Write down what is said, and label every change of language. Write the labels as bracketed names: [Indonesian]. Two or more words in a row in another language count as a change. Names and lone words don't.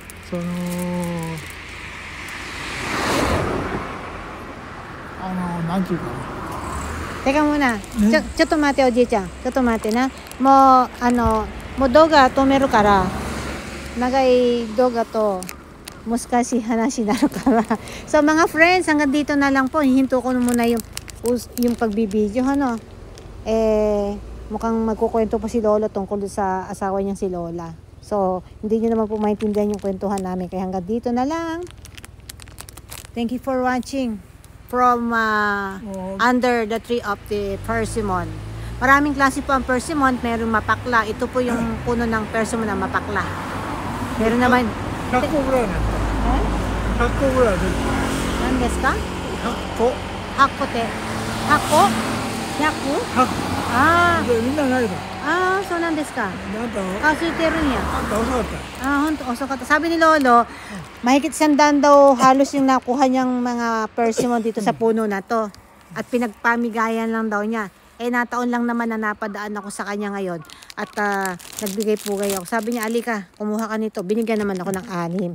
[Japanese] なんていうかな。 [Filipino] Teka muna. [Japanese] ちょっと待って、おじいちゃん。ちょっと待ってな。もう動画止めるから。長い動画と難しい話になるから。 [Filipino] So, mga friends, hanggang dito na lang po. Hihinto ko muna yung pagbibideo, mukhang magkukwento pa si Lolo tungkol sa asawa niyang si Lola. So, hindi niyo naman po maintindihan yung kwentuhan namin. Kaya hanggang dito na lang. [English] Thank you for watching from under the tree of the persimmon. [Filipino] Maraming klase po ang persimmon. Meron mapakla. Ito po yung puno ng persimmon na mapakla. Meron naman... [Japanese] 100 個ぐらいね。100個ぐらいです。何ですか？ 100個。 100個って。100個？ 100？ 100。みんな投げた。そうなんですか。空いてるんや。あんた遅かった。本当遅かった。 [Filipino] Sabi ni Lolo, mahigit 100 daw halos yung nakuha niyang mga persimmon dito sa puno na to. At pinagpamigayan lang daw niya. Nataon lang naman na napadaan ako sa kanya ngayon. At nagbigay pugay ako. Sabi niya, alika, kumuha ka nito. Binigyan naman ako ng 6.